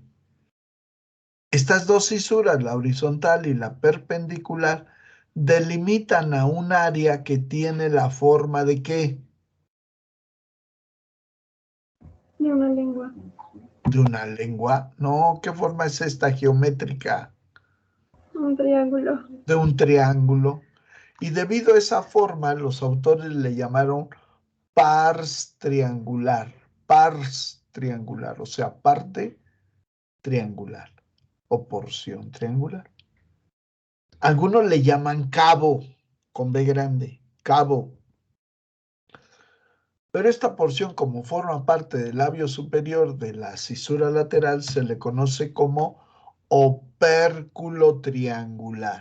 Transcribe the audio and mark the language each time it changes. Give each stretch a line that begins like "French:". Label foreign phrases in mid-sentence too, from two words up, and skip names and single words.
Spanish: Estas dos cisuras, la horizontal y la perpendicular, delimitan a un área que tiene la forma de ¿qué? De una lengua. De una lengua. No, ¿qué forma es esta geométrica? Un triángulo. De un triángulo. Y debido a esa forma, los autores le llamaron pars triangular. Pars triangular, o sea, parte triangular o porción triangular. Algunos le llaman cabo, con B grande, cabo. Pero esta porción, como forma parte del labio superior de la cisura lateral, se le conoce como opérculo triangular.